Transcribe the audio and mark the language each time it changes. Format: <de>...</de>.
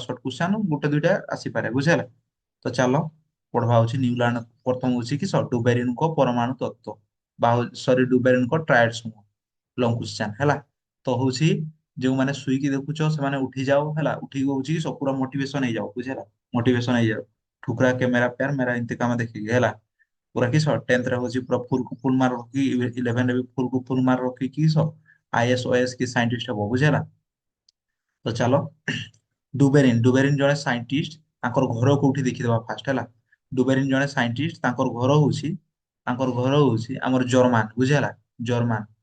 <or>Short question ଗୋଟେ ଦୁଇଟା ଆସିପାରେ ବୁଝିହେଲା। ତ ଚାଲ ପଢବା ହଉଛି ନ୍ୟୁଲାଣ୍ଡ। ପ୍ରଥମ ହଉଛି କି ଡୁବେରିନଙ୍କ ପରମାଣୁ ତତ୍ତ୍ୱ, ବା ସରି ଡୁବେରିନଙ୍କ ଟ୍ରାଏଡ ସମୂହ, ଲଙ୍ଗ କ୍ୱେଶ୍ଚନ ହେଲା। ତ ହଉଛି ଯୋଉମାନେ ଶୋଇକି ଦେଖୁଛ ସେମାନେ ଉଠି ଯାଅ ହେଲା, ଉଠିକି ହଉଛି କି ପୁରା ମୋଟିଭେସନ ହେଇଯାଉ ବୁଝିହେଲା। ମୋଟିଭେସନ ହେଇଯାଉ।</or> <hi>ठुकरा के मेरा प्यार मेरा इंतकाम देखिए ହେଲା।</hi> <or>ପୁରା କିସ 10th ରେ ହଉଛି ପୁରା ଫୁଲ କୁ ଫୁଲ ମାର୍କ ରଖି, 11 ରେ ବି ଫୁଲ କୁ ଫୁଲ ମାର୍କ ରଖିକି କିସ ଆଇଏଏସ୍ ଓଏଏସ୍ କି ସାଇଣ୍ଟିଷ୍ଟ ହବ ବୁଝିହେଲା। ତ ଚାଲ ଡୁବେରିନ ଜଣେ ସାଇଣ୍ଟିଷ୍ଟ। ତାଙ୍କର ଘର କୋଉଠି ଦେଖିଦବା ଫାଷ୍ଟ ହେଲା। ଡୁବେରିନ ଜଣେ ସାଇଣ୍ଟିଷ୍ଟ, ତାଙ୍କର ଘର ହଉଛି ଆମର ଜର୍ମାନ ବୁଝିହେଲା। ଜର୍ମାନ।</or>